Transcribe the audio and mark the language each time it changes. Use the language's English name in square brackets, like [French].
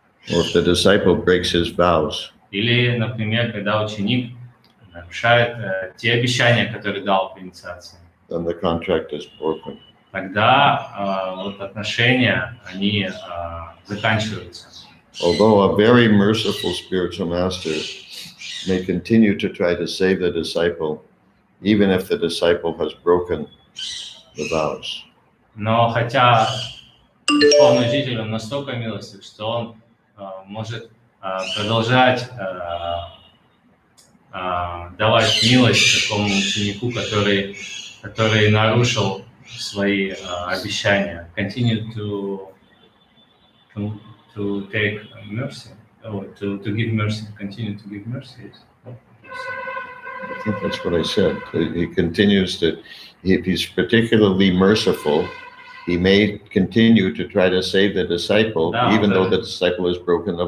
[English] Or if the disciple breaks his vows, [Russian] Или, например, когда ученик нарушает те обещания, которые дал при инициации, [English] then the contract is broken. [Russian] тогда вот отношения, они заканчиваются. [English] Although a very merciful spiritual master may continue to try to save the disciple, even if the disciple has broken the vows. [Russian] Но хотя духовный учитель, он настолько милостив, что он может продолжать давать милость такому ученику, который нарушил свои обещания. [English] Continue to take mercy, or to give mercy, continue to give mercy. I think that's what I said. He continues to, if he's particularly merciful, he may continue to try to save the disciple, even though the disciple has broken the